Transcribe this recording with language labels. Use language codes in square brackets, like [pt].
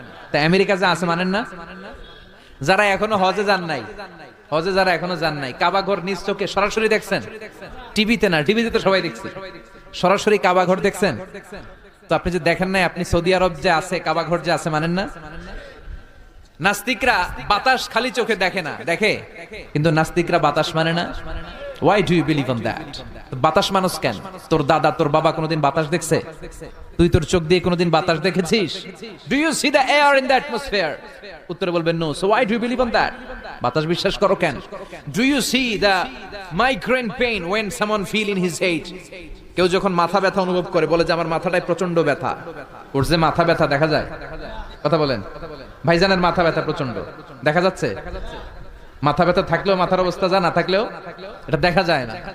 [bn] তা আমেরিকা যা আছে মানেন না? যারা এখনো হজে যান নাই, হজে যারা এখনো যান নাই, কাবা ঘর নিজ চোখে সরাসরি দেখছেন? টিভিতে না, টিভিতে তো সবাই দেখছে। সরাসরি কাবা ঘর দেখছেন? তো আপনি যে দেখেন নাই, আপনি সৌদি আরব যে আছে কাবা ঘর যে আছে মানেন না? নাস্তিকরা বাতাস খালি চোখে দেখে না, দেখে, কিন্তু নাস্তিকরা বাতাস মানে না। [en] Why do you believe on that? [bn] বাতাস মানুষ কেন? তোর দাদা তোর বাবা কোনোদিন বাতাস দেখছে? তুই তোর চোখ দিয়ে কোনোদিন বাতাস দেখেছিস? [en] Do you see the air in the atmosphere? [bn] উত্তরে বলবেন no. [en] So why do you believe on that? [bn] বাতাস বিশ্বাস করো কেন? [en] Do you see the migraine pain when someone feel in his head? [bn] কেউ যখন মাথা ব্যথা অনুভব করে বলে যে আমার মাথাটায় প্রচন্ড ব্যথা, ওর যে মাথা ব্যথা দেখা যায়? কথা বলেন। ভাইজানের মাথা ব্যথা প্রচন্ড দেখা যাচ্ছে? মাথা ব্যথা থাকলেও মাথার অবস্থা যা, না থাকলেও এটা দেখা যায় না।